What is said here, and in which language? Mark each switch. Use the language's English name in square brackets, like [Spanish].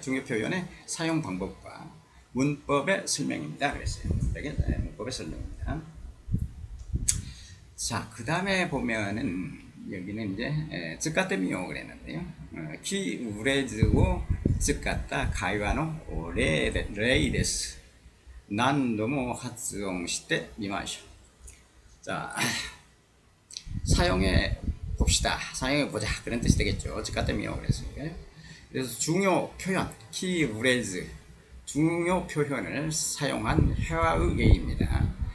[Korean] 중요 표현의 사용 방법과 문법의 설명입니다. 그랬어요. 문법의 설명입니다. 자, 그 다음에 보면은 여기는 이제 즈카테미오 그랬는데요. [Japanese] 키 프레이즈を使った会話の例です。何度も発音してみましょう. [Korean] 자, 사용해 봅시다. 사용해 보자. 그런 뜻이 되겠죠. 즈카테미오 그랬으니까. 그래서 중요 표현, 키 프레이즈, 중요 표현을 사용한 회화의 예입니다.